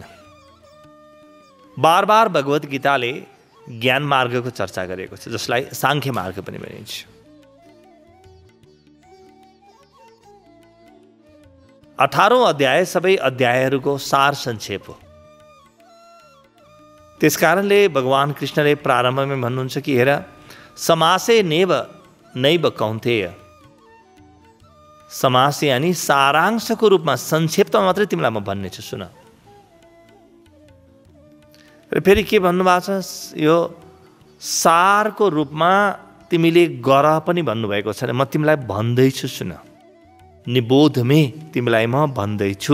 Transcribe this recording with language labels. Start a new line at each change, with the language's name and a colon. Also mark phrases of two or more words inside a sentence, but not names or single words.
Nepali: बार बार भगवद गीताले ज्ञान मार्गको चर्चा गरेको छ, जसलाई सांख्य मार्ग पनि भनिन्छ। 18औं अध्याय सबै अध्यायहरूको सार संक्षेप हो। त्यसकारणले भगवान कृष्णले प्रारम्भमा भन्नुहुन्छ कि हेर,
Sanskrit: समासे नेव नैव कौन्तेय।
Nepali: समास यानी सारांशको रूपमा संक्षेपमा मात्रै तिमीलाई म भन्नेछु, सुन। र फेरि के भन्नुभएको छ, यो सारको रूपमा तिमीले गर पनि भन्नुभएको छ। म तिमीलाई भन्दैछु, सुन। निबोधमे तिमीलाई म भन्दैछु।